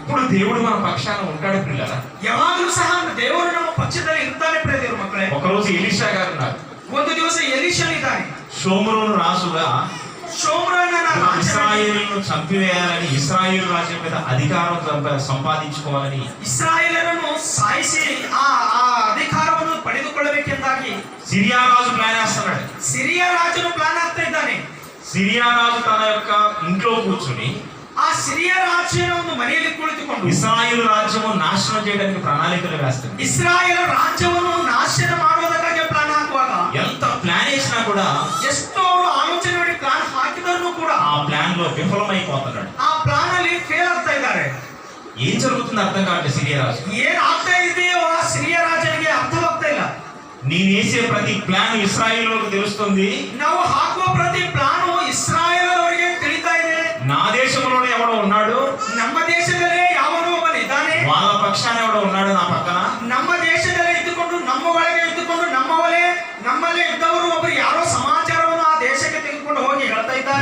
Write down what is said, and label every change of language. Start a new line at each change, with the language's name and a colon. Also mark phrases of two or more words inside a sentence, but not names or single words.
Telugu: దేవుడు మన పక్షాన ఉంటాడు పిల్లల.
Kannada: ಯಾವಾಗಲೂ ಸಹ ದೇವರು ನಮ್ಮ ಪಕ್ಷದಲ್ಲಿ ಇರ್ತಾನೆ ಪ್ರಿಯ ದೇವರ ಮಕ್ಕಳೇ.
Telugu: ఒకరోజు ఎలీషా గారు ఉన్నారు.
Kannada: ಒಂದು ದಿವಸ ಎಲೀಷನ್ ಇದ್ದಾನೆ.
Telugu: షోమ్రోను రాజుగా
Kannada: ಶೋಮ್ರೋನನ ರಾಜನಾಗಿ
Telugu: ఇశ్రాయేలును చంపివేయాలని, ఇశ్రాయేలు రాజ్యం మీద అధికారం సంపాదించుకోవాలని,
Kannada: ಇಸ್ರಾಯೇಲರನ್ನು ಸಾಯಿಸಿ ಆ ಅಧಿಕಾರವನ್ನು ಪಡೆದುಕೊಳ್ಳಬೇಕೆಂದಾಗಿ
Telugu: సిరియా రాజు ప్లాన్ వేస్తున్నాడు.
Kannada: ಸಿರಿಯ ರಾಜನು ಪ್ಲಾನ್ ಆಗ್ತಾ ಇದ್ದಾನೆ.
Telugu: సిరియా రాజు తన యొక్క ఇంట్లో కూర్చుని
Kannada: ಆ ಸಿರಿಯ ರಾಜನ ಒಂದು ಮನೆಯಲ್ಲಿ ಕುಳಿತುಕೊಂಡು
Telugu: ఇశ్రాయేలు రాజ్యము నాశనం చేయడానికి ప్రణాళికలు వేస్తాడు.
Kannada: ಇಸ್ರಾಯೇಲ ರಾಜ್ಯವನ್ನು ನಾಶನ ಮಾಡುವುದಕ್ಕಾಗಿ ಪ್ಲಾನ್ ಹಾಕುವಾಗ
Telugu: ఎంత ప్లాన్ వేసినా కూడా
Kannada: ಎಷ್ಟು ಅವರು ಆಲೋಚನೆ ಮಾಡಿ ಪ್ಲಾನ್ ಹಾಕಿದರೂ ಕೂಡ
Telugu: ఆ ప్లాన్ లో విఫలమైపోతున్నాడు.
Kannada: ಆ ಪ್ಲಾನ್ ಅಲ್ಲಿ ಫೇಲ್ ಆಗ್ತಾ ಇದ್ದಾರೆ.
Telugu: ఏం జరుగుతుందో అర్థం కావట్లేదు. సిరియా రాజు
Kannada: ಏನ್ ಆಗ್ತಾ ಇದೆಯೋ ಆ ಸಿರಿಯ ರಾಜನಿಗೆ ಅರ್ಥವಾಗ್ತಾ ಇಲ್ಲ.
Telugu: నేను వేసే ప్రతి ప్లాన్ ఇశ్రాయేలులకు తెలుస్తుంది.
Kannada: ನಾವು ಹಾಕುವ ಪ್ರತಿ ಪ್ಲಾನು ಇಸ್ರಾಯೇಲವರಿಗೆ ತಿಳಿತಾ ಇದೆ.
Telugu: నా దేశంలోనే ఎవడో ఉన్నాడు,
Kannada: ನಮ್ಮ ದೇಶದಲ್ಲೇ ಯಾವನೋ ಒಬ್ಬನಿದ್ದಾನೆ,
Telugu: వాళ్ళ పక్షాన ఎవడో ఉన్నాడు నా పక్కన.
Kannada: ನಮ್ಮ ದೇಶದಲ್ಲೇ ಇದ್ದುಕೊಂಡು ನಮ್ಮ ಒಳಗೆ ಇದ್ದುಕೊಂಡು ನಮ್ಮಲ್ಲೇ ಇದ್ದವರು ಒಬ್ಬರು ಯಾರೋ ಸಮಾಚಾರವನ್ನು ಆ ದೇಶಕ್ಕೆ ತೆಗೆದುಕೊಂಡು ಹೋಗಿ ಹೇಳ್ತಾ ಇದ್ದಾರೆ.